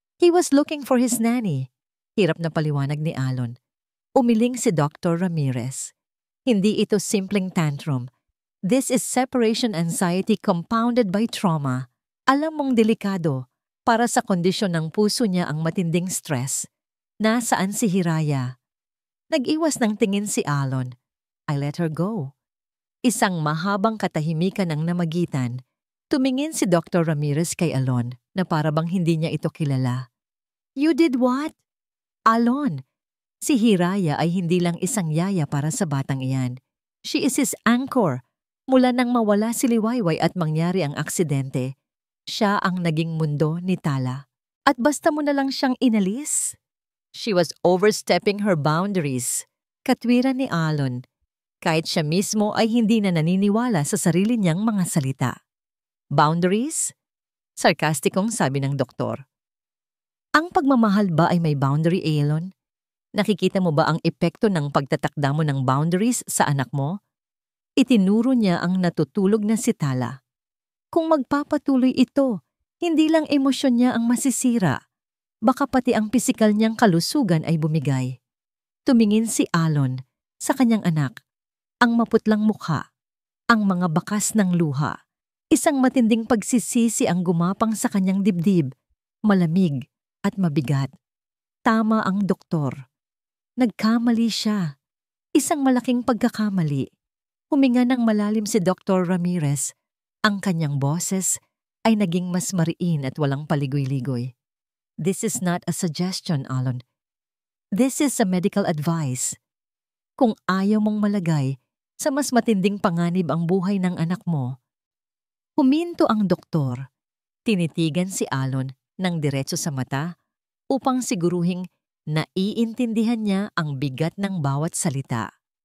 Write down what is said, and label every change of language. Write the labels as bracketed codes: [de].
[en] He was looking for his nanny. [tl] Hirap na paliwanag ni Alon. Umiling si Dr. Ramirez. Hindi ito simpleng tantrum. [en] This is separation anxiety compounded by trauma. [tl] Alam mong delikado. Para sa kondisyon ng puso niya ang matinding stress. Nasaan si Hiraya? Nag-iwas ng tingin si Alon. [en] I let her go. [tl] Isang mahabang katahimikan ang namagitan. Tumingin si Dr. Ramirez kay Alon na parabang hindi niya ito kilala. [en] You did what? [tl] Alon, si Hiraya ay hindi lang isang yaya para sa batang iyan. [en] She is his anchor. [tl] Mula nang mawala si Liwayway at mangyari ang aksidente, siya ang naging mundo ni Tala. At basta mo na lang siyang inalis? [en] She was overstepping her boundaries. [tl] Katwiran ni Alon. Kahit siya mismo ay hindi na naniniwala sa sarili niyang mga salita. Boundaries? Sarkastikong sabi ng doktor. Ang pagmamahal ba ay may boundary, Alon? Nakikita mo ba ang epekto ng pagtatakda mo ng boundaries sa anak mo? Itinuro niya ang natutulog na si Tala. Kung magpapatuloy ito, hindi lang emosyon niya ang masisira. Baka pati ang pisikal niyang kalusugan ay bumigay. Tumingin si Alon sa kanyang anak. Ang maputlang mukha, ang mga bakas ng luha. Isang matinding pagsisisi ang gumapang sa kanyang dibdib, malamig at mabigat. Tama ang doktor. Nagkamali siya. Isang malaking pagkakamali. Huminga ng malalim si Dr. Ramirez. Ang kanyang boses ay naging mas mariin at walang paligoy-ligoy. [en] This is not a suggestion, Alon. This is a medical advice. [tl] Kung ayaw mong malagay sa mas matinding panganib ang buhay ng anak mo. Huminto ang doktor. Tinitigan si Alon ng diretso sa mata upang siguruhing naiintindihan niya ang bigat ng bawat salita.